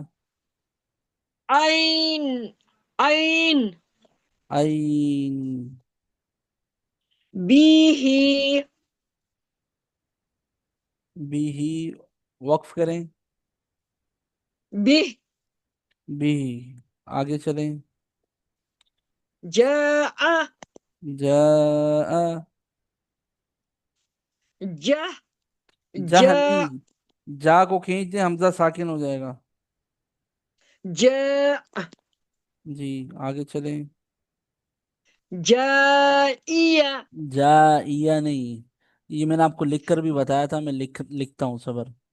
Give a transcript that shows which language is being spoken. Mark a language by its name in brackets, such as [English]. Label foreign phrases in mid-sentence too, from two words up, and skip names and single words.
[Urdu] آئین. آئین. آئین. بیہی. بھی. وقف کریں. بہ. بھی. آگے چلیں. [Arabic] جاء. جاء. جہ. جہ جاء. [Urdu] نہیں، جا کو کھینچ دیں، حمزہ ساکن ہو جائے گا. [Arabic] جاء. [Urdu] جی آگے چلیں. [Arabic] جائیہ. [Urdu] جائیہ نہیں، یہ میں نے آپ کو لکھ کر بھی بتایا تھا، میں لکھتا ہوں صبر.